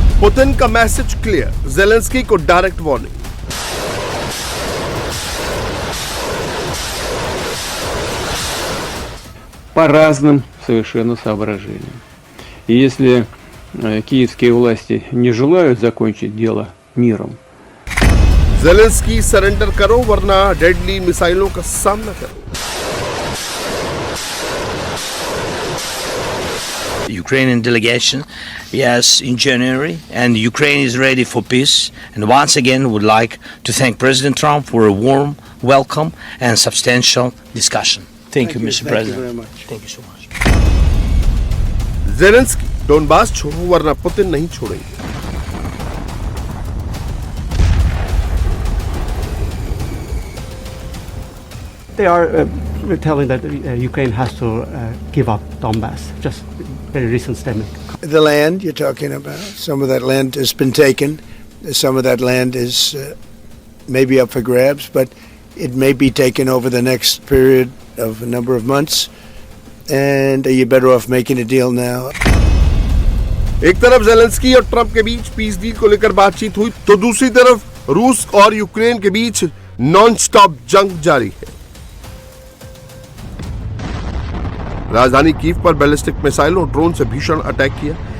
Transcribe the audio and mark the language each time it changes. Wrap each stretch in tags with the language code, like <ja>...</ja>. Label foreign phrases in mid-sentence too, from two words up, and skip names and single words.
<hi>पुतिन का</hi> <en>message clear,</en> <hi>ज़ेलेंस्की को</hi> <en>direct warning.</en> <ru>По разным совершенно соображениям. И если киевские власти не желают закончить дело миром,</ru> <hi>ज़ेलेंस्की सरेंडर करो वरना</hi> <en>deadly missiles</en> <hi>का सामना करो।</hi> <en>Ukrainian delegation, yes, in January, and Ukraine is ready for peace. And once again, would like to thank President Trump for a warm welcome and substantial discussion. Thank you, Mr. President. Thank you very much. Thank you so much.</en> <hi>ज़ेलेंस्की डोनबास छोड़ो वरना पुतिन नहीं छोड़ेंगे।</hi> <en>They are telling that Ukraine has to give up Donbass. Just very recent statement. The land you're talking about, some of that land has been taken. Some of that land is maybe up for grabs, but it may be taken over the next period of a number of months. And you're better off making a deal now.</en> <hi>एक तरफ ज़ेलेंस्की और ट्रंप के बीच</hi> <en>peace deal</en> <hi>को लेकर बातचीत हुई, तो दूसरी तरफ रूस और यूक्रेन के बीच</hi> <en>non stop</en> <hi>जंग जारी है। राजधानी कीव पर</hi> <en>ballistic missile</en> <hi>और ड्रोन से भीषण अटैक किया।</hi>